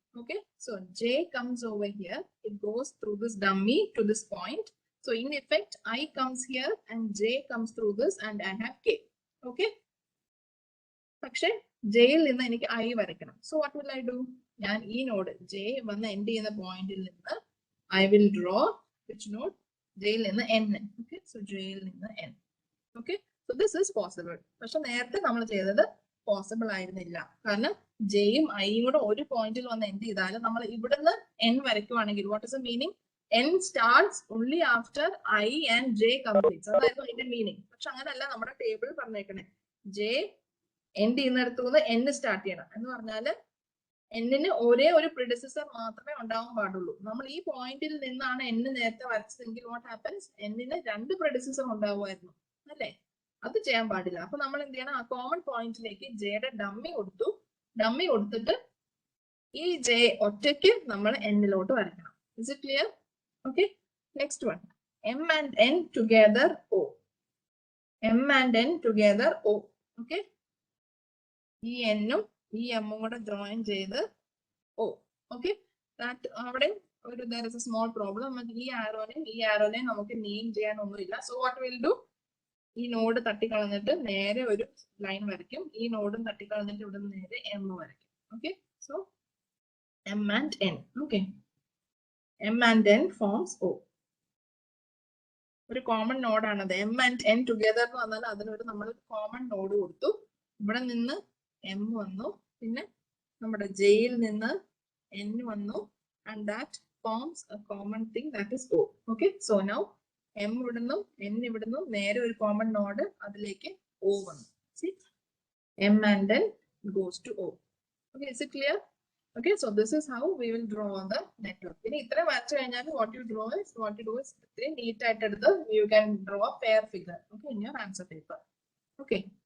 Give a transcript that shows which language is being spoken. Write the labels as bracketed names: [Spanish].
[English] Okay, so J comes over here, it goes through this dummy to this point. So in effect, I comes here and J comes through this and I have K. Okay, [Malayalam] പക്ഷേ J യിൽ നിന്ന് എനിക്ക് I വരയ്ക്കണം. [English] So what will I do? [Malayalam] ഞാൻ ഈ node J വന്ന് end ചെയ്യുന്ന പോയിന്റിൽ നിന്ന് [English] I will draw which node? [Malayalam] J യിൽ നിന്ന് N. [English] Okay, so J യിൽ നിന്ന് N. Okay, so this is possible. [Malayalam] പക്ഷെ നേരത്തെ നമ്മൾ ചെയ്തത് പോസിബിൾ ആയിരുന്നില്ല. കാരണം ജെയും ഐയും കൂടെ ഒരു പോയിന്റിൽ വന്ന് എൻഡ് ചെയ്താൽ നമ്മൾ ഇവിടുന്ന് N വരയ്ക്കുവാണെങ്കിൽ [English] What is the meaning? N starts only after I and J completes. [Malayalam] അതായിരുന്നു അതിന്റെ മീനിങ്. പക്ഷെ അങ്ങനല്ല നമ്മുടെ ടേബിൾ പറഞ്ഞേക്കണേ. ജെ എൻഡ് ചെയ്യുന്നിടത്തു നിന്ന് എൻ സ്റ്റാർട്ട് ചെയ്യണം എന്ന് പറഞ്ഞാല് എന്നിന് ഒരേ ഒരു പ്രിഡിസസർ മാത്രമേ ഉണ്ടാവാൻ പാടുള്ളൂ. നമ്മൾ ഈ പോയിന്റിൽ നിന്നാണ് എൻ നേരത്തെ വരച്ചതെങ്കിൽ [English] What happens? [Malayalam] എന്നിന് രണ്ട് പ്രിഡിസസർ ഉണ്ടാവുമായിരുന്നു അല്ലേ? അത് ചെയ്യാൻ പാടില്ല. അപ്പൊ നമ്മൾ എന്ത് ചെയ്യണം? ആ കോമൺ പോയിന്റിലേക്ക് ജെയുടെ ഡമ്മി കൊടുത്തിട്ട് ഈ ജെ ഒറ്റയ്ക്ക് നമ്മൾ എന്നിലോട്ട് വരയ്ക്കണം. [English] Is it clear? Okay, next one, M and N together O. M and N together O. Okay, [Malayalam] ഈ എന്നും ഈ എമ്മും കൂടെ ജോയിൻ ചെയ്ത് ഓ. [English] okay, that [Malayalam] അവിടെ ഒരു [English] there is a small problem. [Malayalam] നമുക്ക് ഈ ആരോനെയും നമുക്ക് നെയിം ചെയ്യാൻ ഒന്നുമില്ല. [English] so what will do, [Malayalam] ഈ നോഡ് തട്ടിക്കളഞ്ഞിട്ട് നേരെ ഒരു ലൈൻ വരയ്ക്കും. ഈ നോഡും തട്ടിക്കളഞ്ഞിട്ട് ഇവിടെ നിന്ന് നേരെ എം വരയ്ക്കും. Okay, so M and N. [English] Okay, M and N forms O. [Malayalam] ഒരു common നോഡാണത്. M and N together എന്ന് പറഞ്ഞാൽ അതിനൊരു നമ്മൾ കോമൺ നോഡ് കൊടുത്തു. ഇവിടെ നിന്ന് എം വന്നു, പിന്നെ നമ്മുടെ ജെയിൽ നിന്ന് എൻ വന്നു, [English] And that forms a common thing that is O. [Malayalam] Okay, so now M ഇവിടുന്നു എൻ ഇവിടുന്നു നേരെ ഒരു കോമൺ നോഡ്, അതിലേക്ക് ഓ വന്നു. [English] See, M and N goes to O. Okay, is it clear? Okay, so this is how we will draw the network. [Malayalam] ഇനി ഇത്ര വരച്ചു കഴിഞ്ഞാൽ [English] what you do is [Malayalam] ഇത്രയും neat ആയിട്ട് എടുത്ത് [English] you can draw a pair figure, okay, in your answer paper. Okay.